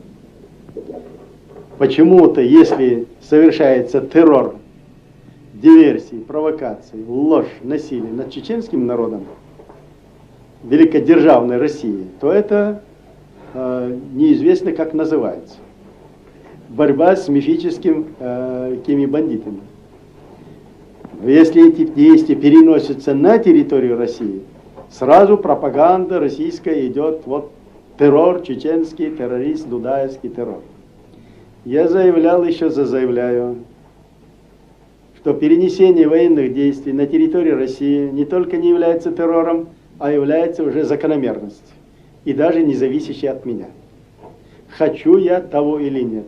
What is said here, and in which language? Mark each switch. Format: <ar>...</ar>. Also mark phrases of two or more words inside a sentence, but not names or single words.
<ru>Почему-то, если совершается террор, диверсии, провокации, ложь, насилие над чеченским народом великодержавной России, то это неизвестно, как называется. Борьба с мифическими бандитами. Но если эти действия переносятся на территорию России, сразу пропаганда российская идет, вот террор, чеченский террорист, дудаевский террор. Я заявлял, еще заявляю, что перенесение военных действий на территорию России не только не является террором, а является уже закономерностью. И даже не зависящей от меня. Хочу я того или нет.</ru>